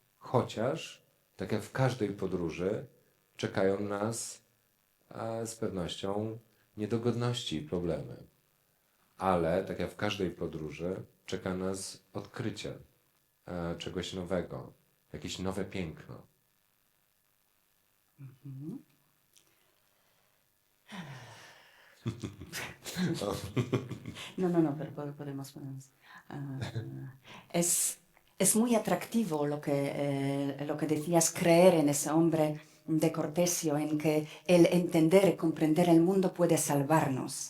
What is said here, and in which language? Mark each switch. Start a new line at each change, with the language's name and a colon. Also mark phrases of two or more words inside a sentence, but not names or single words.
Polish: Chociaż, tak jak w każdej podróży, czekają nas z pewnością niedogodności i problemy. Ale, tak jak w każdej podróży, czeka nas odkrycie czegoś nowego, jakieś nowe piękno.
Spanish: No, pero podemos. Es muy atractivo lo que decías, creer en ese hombre de Cortesio, en que el entender y comprender el mundo puede salvarnos.